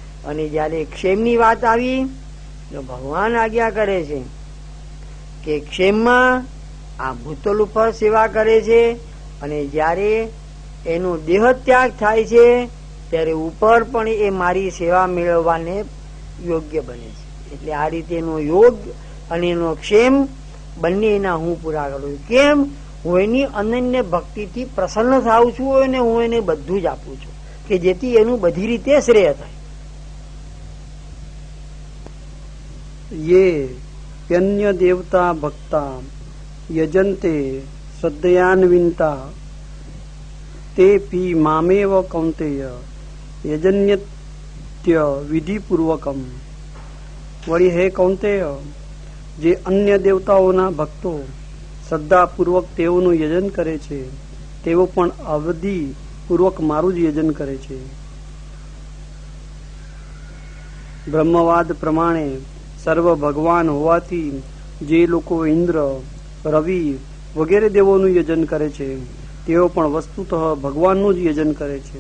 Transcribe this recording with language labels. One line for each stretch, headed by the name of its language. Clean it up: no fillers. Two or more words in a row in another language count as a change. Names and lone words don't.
Gujarati: અને જયારે ક્ષેમની વાત આવી તો ભગવાન આજ્ઞા કરે છે કે ક્ષેમમાં આ ભૂતલ ઉપર સેવા કરે છે, અને જયારે એનો દેહ ત્યાગ થાય છે ત્યારે ઉપર પણ એ મારી સેવા મેળવવાને યોગ્ય બને છે. એટલે આ રીતે એનો યોગ અને એનો ક્ષેમ બંને એના હું પૂરા કરું છું. કેમ? હું એની અનન્ય ભક્તિથી પ્રસન્ન થાઉં છું અને હું એને બધું જ આપું છું કે જેથી એનું બધી રીતે શ્રેય થાય.
Sanskrit: ये प्यन्य देवता भक्ता यजन्ते श्रद्धयान्विता ते पी मामेव कौंतेय यजन्यत्य विधिपूर्वकम.
Gujarati: वળી હે કૌંતેય, જે અન્ય દેવતાઓના ભક્તો શ્રદ્ધાપૂર્વક તેઓનું યજન કરે છે તેઓ પણ અવધિ પૂર્વક મારું જ યજન કરે છે. બ્રહ્મવાદ પ્રમાણે સર્વ ભગવાન હોવાથી જે લોકો ઇન્દ્ર, રવિ વગેરે દેવોનું યજન કરે છે તેઓ પણ વસ્તુતઃ ભગવાનનું જ યજન કરે છે.